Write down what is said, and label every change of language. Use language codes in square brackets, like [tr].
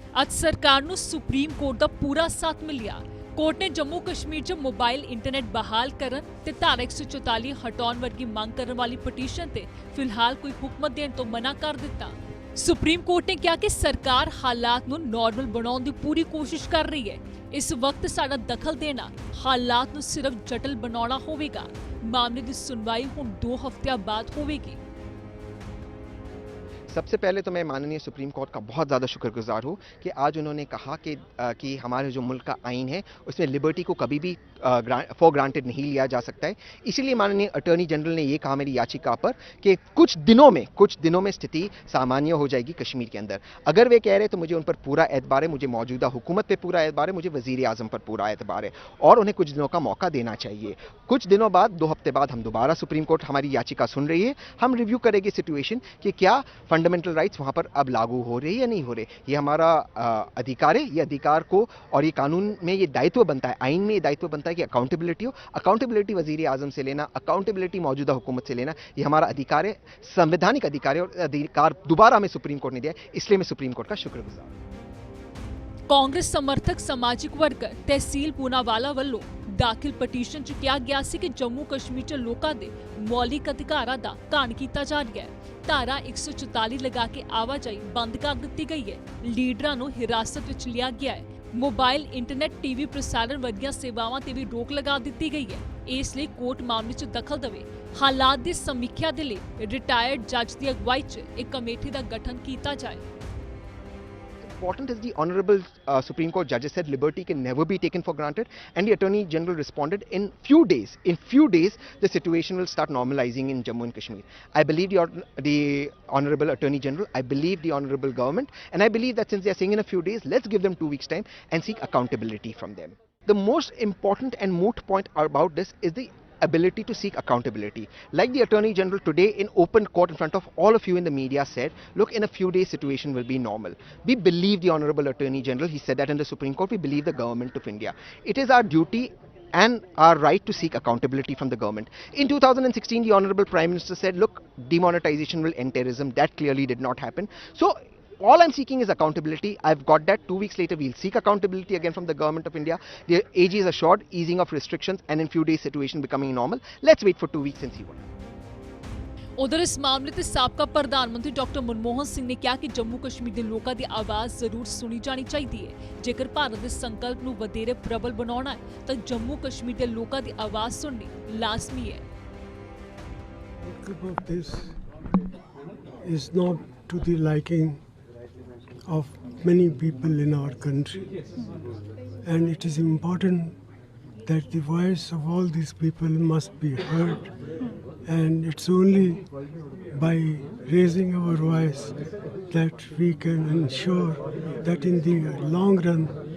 [pa] ਅੱਜ ਸਰਕਾਰ ਨੂੰ ਸੁਪਰੀਮ ਕੋਰਟ ਦਾ ਪੂਰਾ ਸਾਥ ਮਿਲਿਆ। ਕੋਰਟ ਨੇ ਜੰਮੂ ਕਸ਼ਮੀਰ 'ਚ ਮੋਬਾਈਲ ਇੰਟਰਨੈਟ ਬਹਾਲ ਕਰਨ ਤੇ ਧਾਰਾ 144 ਹਟਾਉਣ ਵਰਗੀ ਮੰਗ ਕਰਨ ਵਾਲੀ ਪਟੀਸ਼ਨ ਤੇ ਫਿਲਹਾਲ ਕੋਈ ਹੁਕਮ ਦੇਣ ਤੋਂ ਮਨਾ ਕਰ ਦਿੱਤਾ। ਸੁਪਰੀਮ ਕੋਰਟ ਨੇ ਕਿਹਾ ਕਿ ਸਰਕਾਰ ਹਾਲਾਤ ਨੂੰ ਨਾਰਮਲ ਬਣਾਉਣ ਦੀ ਪੂਰੀ ਕੋਸ਼ਿਸ਼ ਕਰ ਰਹੀ ਹੈ। ਇਸ ਵਕਤ ਸਾਡਾ ਦਖਲ ਦੇਣਾ ਹਾਲਾਤ ਨੂੰ ਸਿਰਫ ਜਟਲ ਬਣਾਉਣਾ ਹੋਵੇਗਾ। ਮਾਮਲੇ ਦੀ ਸੁਣਵਾਈ ਹੁਣ 2 ਹਫ਼ਤਿਆਂ ਬਾਅਦ होगी। [hi] सबसे पहले तो मैं माननीय सुप्रीम कोर्ट का बहुत ज़्यादा शुक्रगुजार हूँ कि आज उन्होंने कहा कि हमारे जो मुल्क का आइन है उसमें लिबर्टी को कभी भी फॉर ग्रांटेड नहीं लिया जा सकता है। इसीलिए माननीय अटॉर्नी जनरल ने ये कहा मेरी याचिका पर कि कुछ दिनों में स्थिति सामान्य हो जाएगी कश्मीर के अंदर। अगर वे कह रहे तो मुझे उन पर पूरा एतबार है, मुझे मौजूदा हुकूमत पर पूरा एतबार है, मुझे वज़ीर आज़म पर पूरा एतबार है और उन्हें कुछ दिनों का मौका देना चाहिए। कुछ दिनों बाद 2 हफ्ते बाद हम दोबारा सुप्रीम कोर्ट हमारी याचिका सुन रही है। हम रिव्यू करेंगे सिचुएशन कि क्या फंडामेंटल राइट्स वहां पर अब लागू हो रहे हैं या नहीं हो रहे। ये हमारा अधिकार है। ये अधिकार को और ये कानून में ये दायित्व बनता है, आइन में ये दायित्व बनता है कि अकाउंटेबिलिटी हो। अकाउंटेबिलिटी वजीर आजम से लेना, अकाउंटेबिलिटी मौजूदा हुकूमत से लेना, ये हमारा अधिकार है, संवैधानिक अधिकार है और अधिकार दोबारा हमें सुप्रीम कोर्ट ने दिया है। इसलिए मैं सुप्रीम कोर्ट का शुक्रगुजार हूं। कांग्रेस समर्थक समाजिक वर्ग तहसील पूनावाला ਵੱਲੋਂ दाखिल पटीशन [pa] 'ਚ ਕਿਹਾ ਗਿਆ ਸੀ ਕਿ ਜੰਮੂ ਕਸ਼ਮੀਰ 'ਚ ਲੋਕਾਂ ਦੇ ਮੌਲਿਕ ਅਧਿਕਾਰਾਂ ਦਾ ਘਾਣ ਕੀਤਾ ਜਾ ਰਿਹਾ ਹੈ। ਧਾਰਾ 144 ਲਗਾ ਕੇ ਆਵਾਜਾਈ ਬੰਦ ਕਰ ਦਿੱਤੀ ਗਈ ਹੈ। ਲੀਡਰਾਂ ਨੂੰ ਹਿਰਾਸਤ ਵਿੱਚ ਲਿਆ ਗਿਆ ਹੈ। ਮੋਬਾਈਲ ਇੰਟਰਨੈਟ ਟੀਵੀ ਪ੍ਰਸਾਰਣ ਵਰਗੀਆਂ ਸੇਵਾਵਾਂ ਤੇ ਵੀ ਰੋਕ ਲਗਾ ਦਿੱਤੀ ਗਈ ਹੈ। ਇਸ ਲਈ ਕੋਰਟ ਮਾਮਲੇ 'ਚ ਦਖਲ ਦੇਵੇ। ਹਾਲਾਤ ਦੀ ਸਮੀਖਿਆ ਦੇ ਲਈ ਰਿਟਾਇਰਡ ਜੱਜ ਦੀ ਅਗਵਾਈ 'ਚ ਇੱਕ ਕਮੇਟੀ ਦਾ ਗਠਨ ਕੀਤਾ ਜਾਏ। [en] Important is the honorable Supreme Court judges said liberty can never be taken for granted, and the Attorney General responded in few days the situation will start normalizing in Jammu and Kashmir. I believe the honorable Attorney General, I believe the honorable government, and I believe that since they are saying in a few days, let's give them 2 weeks time and seek accountability from them. The most important and moot point about this is the ability to seek accountability. Like the Attorney General today in open court in front of all of you in the media said, look, in a few days situation will be normal. We believe the Honorable Attorney General. He said that in the Supreme Court. We believe the government of India. It is our duty and our right to seek accountability from the government. In 2016, the Honorable Prime Minister said, look, demonetization will end terrorism. That clearly did not happen. So all I'm seeking is accountability. I've got that. 2 weeks later, we'll seek accountability again from the government of India. The AG is assured easing of restrictions and in few days situation becoming normal. Let's wait for 2 weeks and see what happens. [pa] ਉਧਰ ਇਸ ਮਾਮਲੇ ਤੇ ਸਾਬਕਾ ਪ੍ਰਧਾਨ ਮੰਤਰੀ doctor Manmohan Singh ਨੇ ਕਿਹਾ ਕਿ ਜੰਮੂ ਕਸ਼ਮੀਰ ਦੇ ਲੋਕਾਂ ਦੀ ਆਵਾਜ਼ ਜ਼ਰੂਰ ਸੁਣੀ ਜਾਣੀ ਚਾਹੀਦੀ ਹੈ। ਜੇਕਰ ਭਾਰਤ ਦੇ ਸੰਕਲਪ ਨੂੰ ਵਧੇਰੇ ਪ੍ਰਬਲ ਬਣਾਉਣਾ ਹੈ ਤਾਂ ਜੰਮੂ ਕਸ਼ਮੀਰ ਦੇ ਲੋਕਾਂ ਦੀ ਆਵਾਜ਼ ਸੁਣਨੀ ਲਾਜ਼ਮੀ ਹੈ। [en] This is not to the liking of many people in our country, and it is important that the voice of all these people must be heard, and it's only by raising our voice that we can ensure that in the long run